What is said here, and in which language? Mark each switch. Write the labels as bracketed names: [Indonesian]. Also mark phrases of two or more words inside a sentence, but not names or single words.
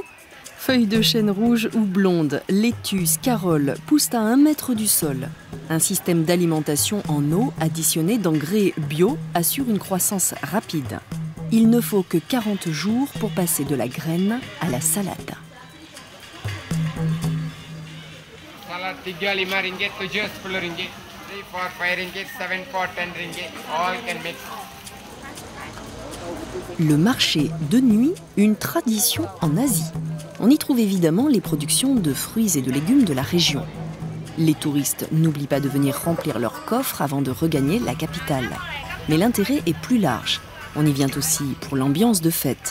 [French] Feuilles de chêne rouge ou blondes, laitue, scaroles poussent à 1 mètre du sol. Un système d'alimentation en eau additionné d'engrais bio assure une croissance rapide. Il ne faut que 40 jours pour passer de la graine à la salade. [English] Salad 3, 5 ringgit, 7, 10 ringgit, 3, 4, 5 ringgit, 7, 10 ringgit, all can mix. [French] Le marché de nuit, une tradition en Asie. On y trouve évidemment les productions de fruits et de légumes de la région. Les touristes n'oublient pas de venir remplir leurs coffres avant de regagner la capitale. Mais l'intérêt est plus large. On y vient aussi pour l'ambiance de fête.